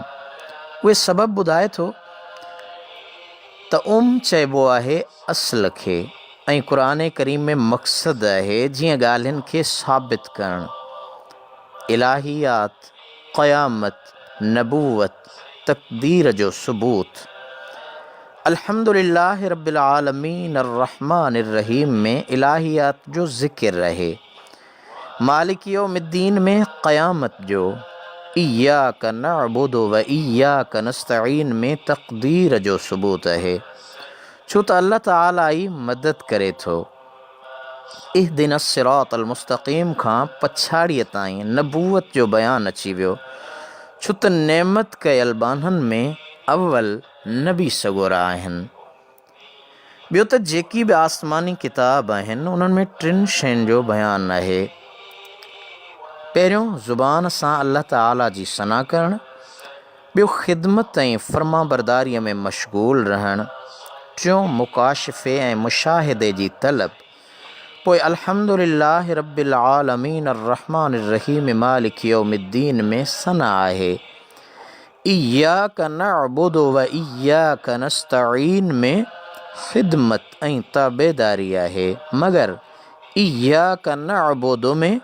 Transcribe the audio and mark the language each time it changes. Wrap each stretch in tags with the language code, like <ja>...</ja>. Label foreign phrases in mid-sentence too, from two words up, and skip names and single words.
<sd>उहे सबब ॿुधाए थो त चइबो आहे असुल खे, ऐं क़ुर करीम में मक़सदु आहे जीअं ॻाल्हियुनि खे साबित करणु। इलाहियात, क़यामत, नबूवत, तक़दीर जो सबूत।</sd> <ar>الحمد لله رب العالمين الرحمن الرحيم</ar> <sd>में इलाहियात जो ज़िक्र आहे।</sd> <ar>مالك يوم الدين</ar> <sd>में क़यामत जो,</sd> <ar>إياك نعبد وإياك نستعين</ar> <sd>में तक़दीर जो सबूत आहे, छो त अल्लाह ताला ई मदद करे थो।</sd> <ar>اهدنا الصراط المستقيم</ar> <sd>खां पछाड़ीअ ताईं नबूवत जो बयानु अची वियो, छो त नेमत कयल बाननि में अव्वल नबी सॻोरा आहिनि। ॿियो त जेकी बि आसमानी किताब आहिनि उन्हनि में 3 शयुनि जो बयानु आहे। पहिरियों ज़ुबान सां अल्लाह ताला जी सना करणु, ॿियो ख़िदमत ऐं फ़र्माबरदारीअ में मशगूल रहणु, टियों मुकाशिफ़े ऐं मुशाहिदे जी तलब। पोइ</sd> <ar>الحمد لله رب العالمين الرحمن الرحيم مالك يوم الدين</ar> <sd>में सना आहे।</sd> <ar>إياك نعبد وإياك نستعين</ar> <sd>में ख़िदमत ऐं ताबेदारी आहे, मगर</sd> <ar>إياك نعبد</ar> <sd>में</sd>